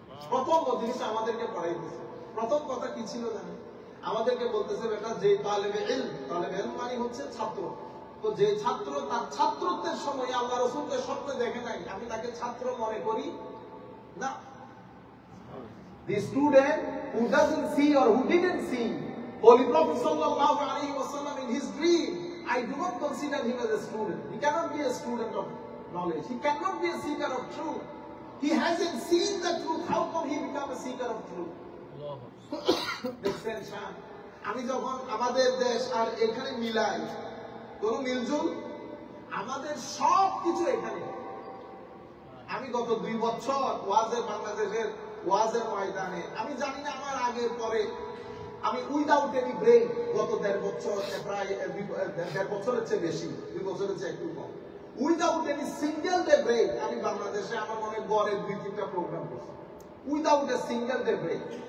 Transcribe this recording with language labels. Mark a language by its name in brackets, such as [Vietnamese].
[Bangla] প্রথম জিনিস আমাদেরকে পড়াইতেছে, প্রথম কথা কি ছিল জানেন? আমাদেরকে বলতেছে বেটা, যে তালেবে ইলম মানে হচ্ছে ছাত্র। তো যে ছাত্র তার ছাত্রত্বের সময় আল্লাহ রাসূলকে স্বপ্নে দেখে নাই, আমি তাকে ছাত্র মনে করি না। [English] The student who doesn't see or who didn't see Holy Prophet sallallahu alaihi wasallam in his dream, I do not consider him as a student. He cannot be a student of knowledge. He cannot be a seeker of truth. He hasn't seen the truth. How come he become a seeker of truth? [Bangla] দেখছেন শাহ, আমি যখন আমাদের দেশ আর এখানে মিলাই, কোন মিলজুল, আমাদের সব কিছু এখানে। আমি গত 2 বছর বাংলাদেশের ওয়াজের ময়দানে, আমি জানি না আমার আগের পরে, আমি [English] without any break [Bangla] গত 1.5 বছর, প্রায় 1.5 বছরের চেয়ে বেশি, 2 বছরের চেয়ে একটু কম, [English] without any single day break [Bangla] আমি বাংলাদেশে আমার মনে গড়ে 2-3টা প্রোগ্রাম করছি, [English] Without a single day break.